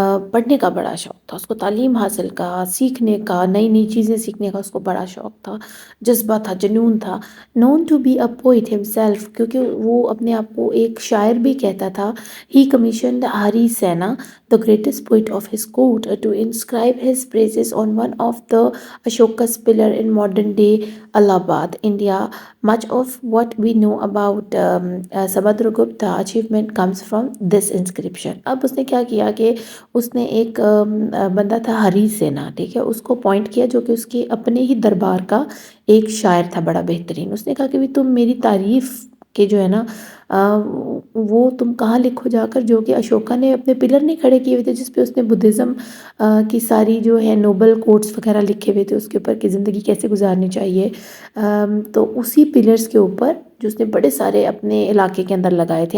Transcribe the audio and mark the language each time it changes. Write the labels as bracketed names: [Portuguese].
[Urdu] پڑھنے کا بڑا شوق تھا، اس کو تعلیم حاصل کا، سیکھنے کا، نئی نئی چیزیں سیکھنے کا اس کو بڑا شوق تھا، جذبہ تھا، جنون تھا۔ [English] known to be a poet himself, [Urdu] کیونکہ وہ اپنے آپ کو ایک شاعر بھی کہتا تھا۔ [English] He commissioned Harisena the greatest poet of his court to inscribe his praises on one of the Ashoka's pillar in modern day Allahabad, India. Much of what we know about Samudragupta achievement comes from this inscription. [Urdu] اب اس نے کیا کیا کہ اس نے ایک بندہ تھا ہری سینا، ٹھیک ہے، اس کو اپوائنٹ کیا جو کہ اس کے اپنے ہی دربار کا ایک شاعر تھا بڑا بہترین۔ اس نے کہا کہ بھی تم میری تعریف کے جو ہے نا وہ تم کہاں لکھو جا کر، جو کہ اشوکا نے اپنے پلر نہیں کھڑے کیے ہوئے تھے جس پہ اس نے بدھزم کی ساری جو ہے نوبل کوٹس وغیرہ لکھے ہوئے تھے اس کے اوپر کہ زندگی کیسے گزارنی چاہیے، تو اسی پلرس کے اوپر جو اس نے بڑے سارے اپنے علاقے کے اندر لگائے تھے.